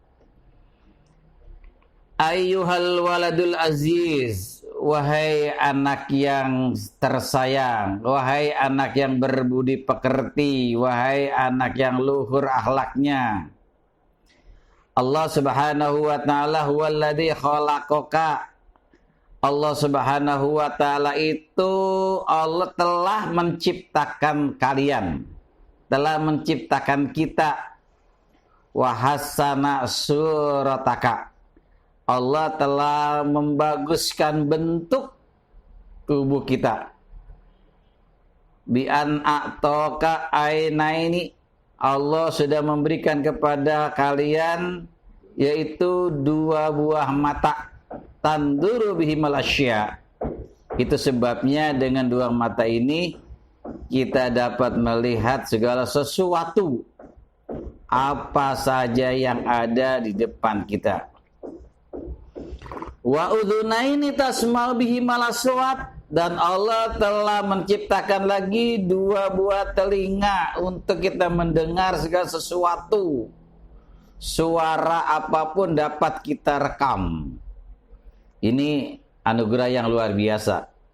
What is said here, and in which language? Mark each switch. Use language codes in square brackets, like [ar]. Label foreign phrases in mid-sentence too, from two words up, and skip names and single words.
[ar] أيها الولد العزيز, [id] wahai anak yang tersayang, wahai anak yang berbudi pekerti, wahai anak yang luhur akhlaknya. [ar] الله سبحانه وتعالى هو الذي خلقك. [id] Allah [ar] سبحانه وتعالى [id] itu Allah telah menciptakan kalian, telah menciptakan kita. [ar] وحسن صورتك. [id] Allah telah membaguskan bentuk tubuh kita. [ar] بأن أعطاك عينين. [id] Allah sudah memberikan kepada kalian yaitu 2 buah mata. [ar] تنظر بهما الأشياء. [id] Itu sebabnya dengan 2 mata ini kita dapat melihat segala sesuatu, apa saja yang ada di depan kita. [ar] وأذنين تسمع بهما الأصوات. [id] Dan Allah telah menciptakan lagi 2 buah telinga untuk kita mendengar segala sesuatu. Suara apapun dapat kita rekam. Ini anugerah yang luar biasa.